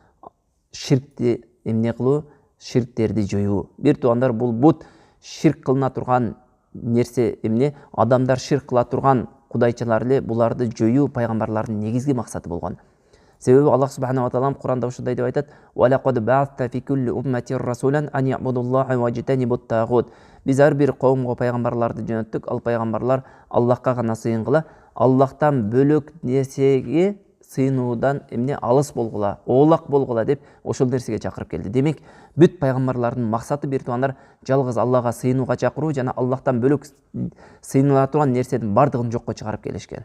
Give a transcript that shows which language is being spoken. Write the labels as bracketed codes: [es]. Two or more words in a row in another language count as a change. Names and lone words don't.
[ky] Ширкти эмне кылуу? Ширктерди жоюу. Бир туугандар, бул бут ширк кылына турган нерсе эмне? Адамдар ширк кыла турган кудайчылар эле, буларды жоюу пайгамбарлардын негизги максаты болгон. Себеби Аллах [ar] سبحانه و تعالى [ky] Куранда ушундай деп айтат: [ar] "ولقد بعثنا في كل أمة رسولا أن اعبدوا الله واجتنبوا الطاغوت." [ky] Биз ар бир коомго пайгамбарларды жөнөттүк. Ал пайгамбарлар Аллахка гана сыйынгыла, Аллахтан бөлөк нерсеге сыйынуудан эмне алыс болгула, оолак болгула деп ошол нерсеге чакырып келди. Демек, бүт пайгамбарлардын максаты, бир туугандар, жалгыз Аллага сыйынууга чакыруу жана Аллахтан бөлөк сыйыныла турган нерседин бардыгын жокко чыгарып келишкен.